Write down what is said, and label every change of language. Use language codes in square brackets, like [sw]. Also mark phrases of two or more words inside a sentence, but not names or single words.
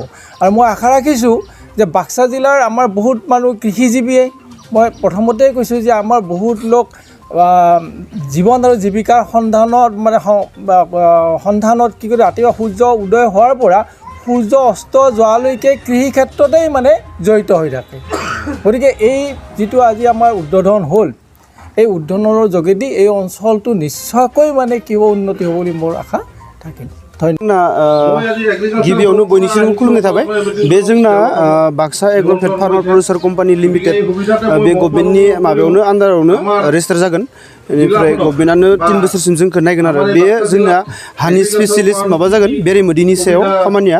[as] আৰু মই আশা ৰাখিছোঁ যে বাক্সা জিলাৰ আমাৰ বহুত মানুহ কৃষিজীৱীয়ে, মই প্ৰথমতেই কৈছোঁ যে আমাৰ বহুত লোক জীৱন আৰু জীৱিকাৰ সন্ধানত কি কৰে, ৰাতিপুৱা সূৰ্য উদয় হোৱাৰ পৰা সূৰ্য অস্ত যোৱালৈকে কৃষি ক্ষেত্ৰতেই মানে জড়িত হৈ থাকে। গতিকে এই যিটো আজি আমাৰ উদ্বোধন হ'ল, এই উদ্বোধনৰ যোগেদি এই অঞ্চলটো নিশ্চয়কৈ মানে কি হ'ব, উন্নতি হ'ব বুলি মোৰ আশা থাকিল। [brx] गिबियावनो बयनिसिम खुलुमनाय थाबाय। बे जोंना बाक्सा एग्र'फेड फार्मार प्रडिउसार कम्पानि लिमिटेड बे गभर्नमेन्टनि माबायावनो आन्दारावनो रेजिस्टार जागोन। बेनिफ्राय गभर्नमेन्टआनो 3 बोसोरसिम जोंखौ नायगोन आरो बे जोंना हानि स्पेसियलिस्ट माबा जागोन, बेरेमोदैनि सायाव खामानिया।